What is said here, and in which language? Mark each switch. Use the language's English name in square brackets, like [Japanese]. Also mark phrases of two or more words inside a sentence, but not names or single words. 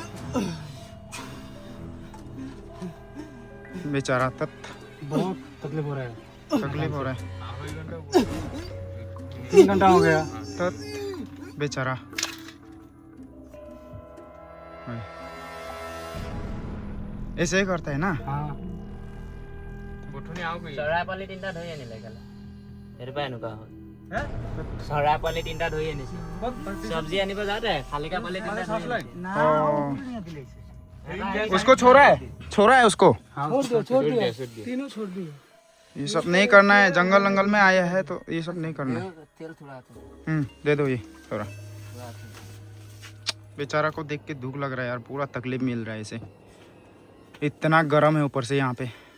[Hindi] बेचारा बहुत तकलीफ हो रहा है, 3 घंटा हो गया। बेचारा ऐसे ही करता है ना। [Assamese] চৰাইপালি তিনিটা ধৰি আনিলে কালি, সেইটো পৰা এনেকুৱা হ'ল। চৰাইপালি তিনিটা ধৰি আনিছে, চব্জি আনিব যাওঁতে শালিকা পালি তিনিটা ধৰি আনিছে। [Hindi] उसको छोड़ा है उसको। छोड़ दिया, तीनों छोड़ दिए। ये सब नहीं करना है, जंगल वंगल में आया है तो ये सब नहीं करना है। तेल थोड़ा दे दो ये थोड़ा। बेचारा को देख के दुख लग रहा है यार, पूरा तकलीफ मिल रहा है इसे, इतना गर्म है ऊपर से यहाँ पे।